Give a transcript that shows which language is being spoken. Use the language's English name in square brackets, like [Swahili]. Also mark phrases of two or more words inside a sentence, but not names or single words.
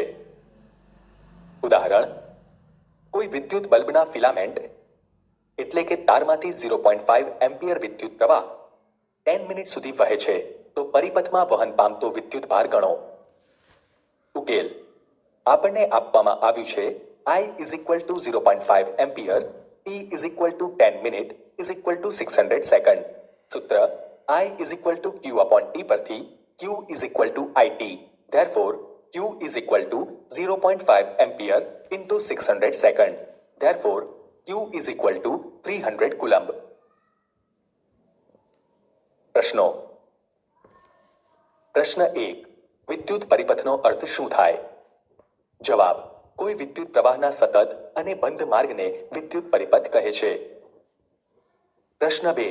[Gujarati] ઉદાહરણ: કોઈ વિદ્યુત બલ્બના ફિલામેન્ટ એટલે કે તારમાંથી 0.5 એમ્પિયર વિદ્યુત પ્રવાહ 10 મિનિટ સુધી વહે છે તો પરિપથમાં વહન પામતો વિદ્યુત ભાર ગણો. ઉકેલ: આપણને આપવામાં આવ્યું છે [English] I is equal to 0.5 એમ્પિયર, T is equal to 10 મિનિટ is equal to 600 સેકન્ડ. સૂત્ર I is equal to Q upon T પરથી Q is equal to IT. Therefore, Q is equal to 0.5 ampere into 600 second. Therefore, Q is equal to 300 coulomb. [Gujarati] પ્રશ્નો. પ્રશ્ન 1. વિદ્યુત પરિપથનો અર્થ શું થાય? જવાબ: કોઈ વિદ્યુત પ્રવાહના સતત અને બંધ માર્ગને વિદ્યુત પરિપથ કહે છે. પ્રશ્ન 2.